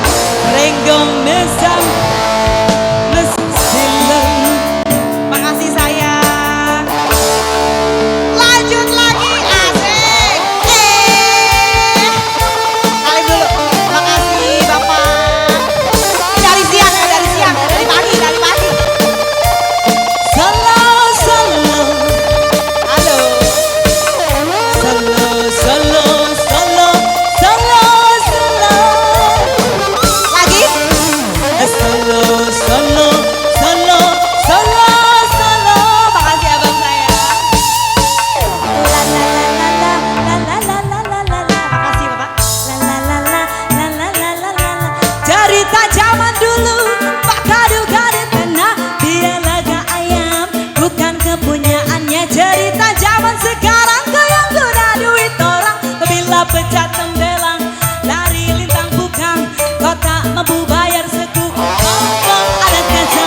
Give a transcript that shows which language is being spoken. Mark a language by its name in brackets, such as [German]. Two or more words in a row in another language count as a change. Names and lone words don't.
[Indonesian] Renggong nesang nesilang. Makasih sayang. Lanjut lagi, asik. Kali dulu. Makasih Bapak. Dari siang ya, dari siang, dari pagi, dari pagi. Solo solo Halo. solo solo solo solo solo. Lagi. Solo solo solo solo solo. Makasih abang saya. La la la la la la la la la la la. Makasih Bapak. La la la la la la la la la la. [Malay] Cerita zaman dulu, Pak Gaduga di tanah, dia laga ayam, bukan kepunyaannya. Cerita zaman sekarang, goyang kuda duit orang. Bila pecah tembelang, lari lintang bukan. Kau tak mampu bayar seku, ngomong ada kacang.